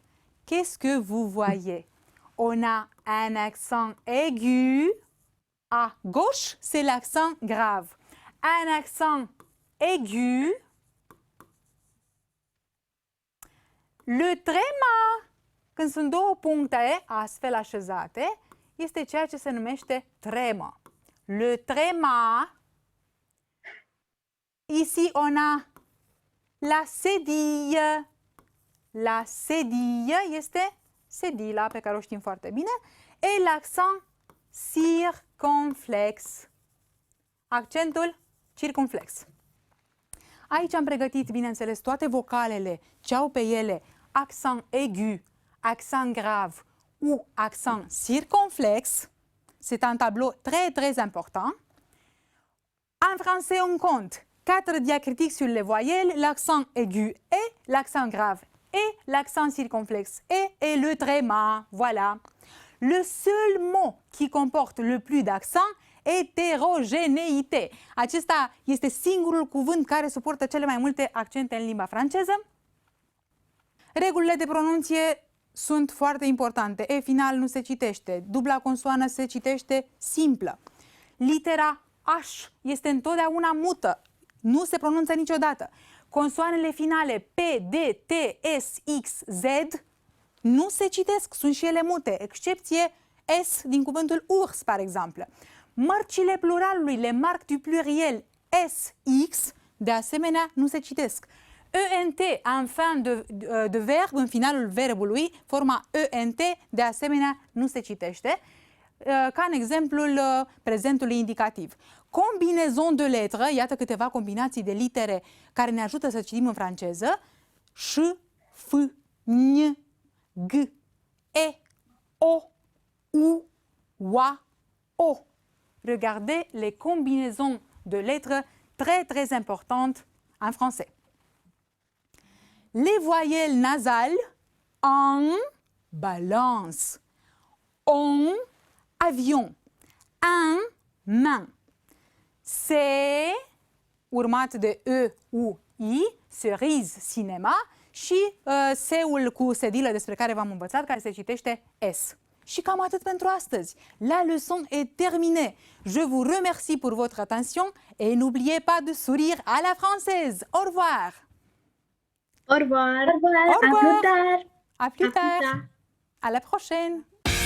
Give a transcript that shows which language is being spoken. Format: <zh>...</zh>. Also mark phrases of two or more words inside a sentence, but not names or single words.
<fr>Qu'est-ce que vous voyez? On a un accent aigu. À gauche, c'est l'accent grave. Un accent aigu. Le tréma,</fr> <ro>când sunt două puncte astfel așezate, este ceea ce se numește tremă.</ro> <fr>Le tréma. Ici, on a la cédille. La cédille este sedila, pe care o știm foarte bine, et l'accent circumflex.</fr> <ro>Accentul circumflex. Aici am pregătit, bineînțeles, toate vocalele ce au pe ele</ro> <fr>accent aigu, accent grave ou accent circonflexe. C'est un tableau très, très important. En français, on compte 4 diacritiques sur les voyelles, l'accent aigu et l'accent grave et l'accent circonflexe et le tréma. Voilà. Le seul mot qui comporte le plus d'accent, heterogénéité.</fr> <ro>Acesta este singurul cuvânt care suportă cele mai multe accente în limba franceză. Regulile de pronunție sunt foarte importante. E final nu se citește, dubla consoană se citește simplă. Litera H este întotdeauna mută, nu se pronunță niciodată. Consoanele finale P, D, T, S, X, Z nu se citesc, sunt și ele mute, excepție S din cuvântul urs, par exemplu. Mărcile pluralului,</ro> <fr>le marques du pluriel S, X,</fr> <ro>de asemenea, nu se citesc. ENT în</ro> <fr>fin de verb,</fr> <ro>în finalul verbului, forma ENT, de asemenea, nu se citește, ca în exemplul prezentului indicativ.</ro> <fr>Combinaison de lettres,</fr> <ro>iată câteva combinații de litere care ne ajută să citim în franceză. Ș, F, N, G, E, O, U, Oa, O.</ro> <fr>Regardez les combinaisons de lettres très très importantes en français. Les voyelles nasales en balance, on avion, un main.</fr> <ro>C urmat de E, U, I, cerise, cinema și S-ul cu sedilă despre care v-am învățat, care se citește S. Și cam atât pentru astăzi.</ro> <fr>La leçon est terminée. Je vous remercie pour votre attention et n'oubliez pas de sourire à la française. Au revoir. Au revoir. Au revoir. Au revoir. À plus tard. À plus À plus tard. tard. À la prochaine.</fr>